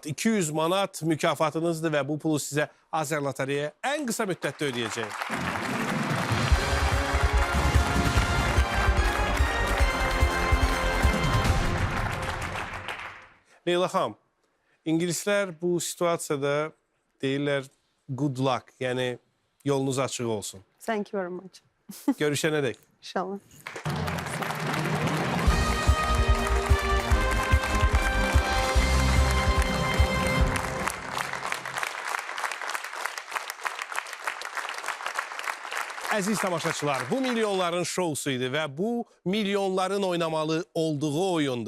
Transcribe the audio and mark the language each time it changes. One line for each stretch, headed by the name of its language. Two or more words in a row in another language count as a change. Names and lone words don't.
Azerbaijani: 200 manat mükafatınızdır və bu pulu sizə Azər Lotereya ən qısa müddətdə ödəyəcək. Leyla xanım, İngilislər bu situasiyada deyirlər
English: good luck,
Azerbaijani: yəni yolunuz açıq olsun.
English: Thank you very much.
Azerbaijani: Görüşənədək. İnşallah. Əziz tamaşaçılar, bu milyonların şousu idi və bu milyonların oynamalı olduğu oyundur.